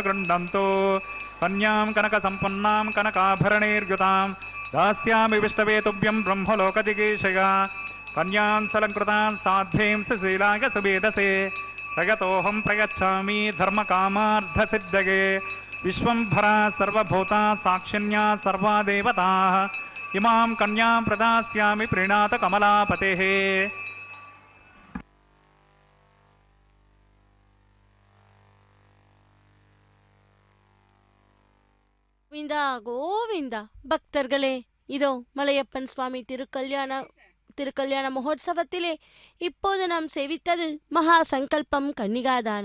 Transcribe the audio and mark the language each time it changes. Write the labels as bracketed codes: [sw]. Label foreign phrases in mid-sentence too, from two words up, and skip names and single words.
[sa] गृहंतो कन्यां कनक संपन्नां कनकाभरणैर्युतां दास्यामि विष्णवे तुभ्यं ब्रह्मलोकजिगीषगा कन्यां सलंकृतान् साध्वीं सुशीलाय सुवेदसे प्रयतोहं प्रयच्छामि धर्मकामार्थसिद्धगे विश्वंभरा सर्वभूता साक्षिण्या सर्वा देवताः इमां कन्यां प्रदास्यामि प्रीणात कमलापतेः. [ta] கோவிந்தா கோவிந்தா. பக்தர்களே, இதோ மலையப்பன் சுவாமி திருக்கல்யாண மகோத்சவத்திலே இப்போது நாம் சேவித்தது மகா சங்கல்பம் கன்னிகாதானம்.